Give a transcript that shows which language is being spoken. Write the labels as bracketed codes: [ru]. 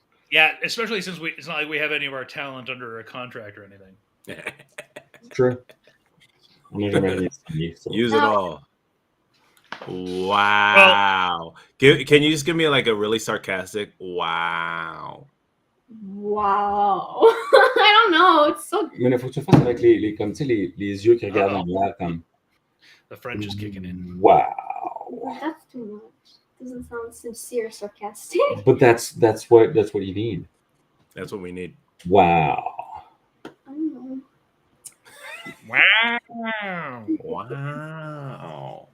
[en] yeah, especially since it's not like we have any of our talent under a contract or anything. True. Use it all. Wow. Can you just give me like a really sarcastic wow? Wow. I don't know. It's so. [fr] Mais il faut que tu fasses avec les comme tu sais les yeux qui regardent en l'air comme. [en] The French is kicking in. Wow. That's too much. Doesn't sound sincere, sarcastic. But that's what you need. That's what we need. Wow. I don't know. Wow. Wow.